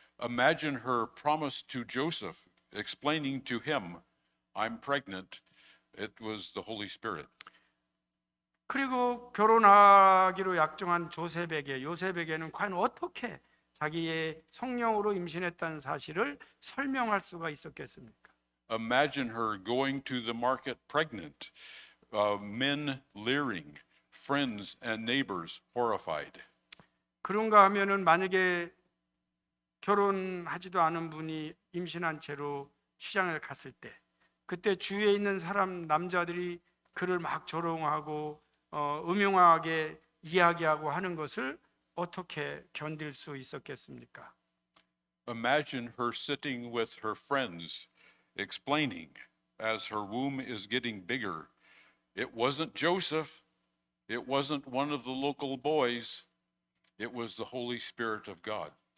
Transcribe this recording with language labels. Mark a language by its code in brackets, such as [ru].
[en] Imagine her promise to Joseph, explaining to him, I'm pregnant. It was the Holy Spirit. [ko] 그리고 결혼하기로 약정한 요셉에게는 과연 어떻게 자기의 성령으로 임신했다는 사실을 설명할 수가 있었겠습니까? [en] Imagine her going to the market pregnant, men leering, friends and neighbors horrified. [ko] 그런가 하면은 만약에 결혼하지도 않은 분이 임신한 채로 시장을 갔을 때 그때 주위에 있는 남자들이 그를 막 조롱하고 음흉하게 이야기하고 하는 것을 어떻게 견딜 수 있었겠습니까? [en] Imagine her sitting with her friends, explaining as her womb is getting bigger, it wasn't Joseph, it wasn't one of the local boys, it was the Holy Spirit of God.